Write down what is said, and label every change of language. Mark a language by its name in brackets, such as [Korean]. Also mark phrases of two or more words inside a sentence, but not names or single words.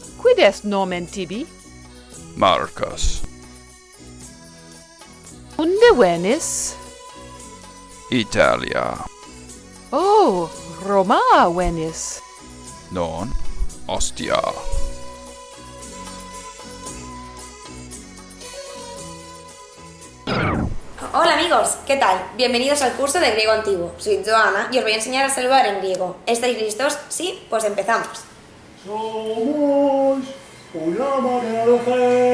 [Latin] Quid est nomen tibi? Marcus. Unde venis? Italia. Oh, Roma venis. Non. Ostia. [Spanish] Hola amigos, ¿qué tal? Bienvenidos al curso de griego antiguo. Soy Joana y os voy a enseñar a saludar en griego. ¿Estáis listos? Sí, pues empezamos. Somos una manera de gente.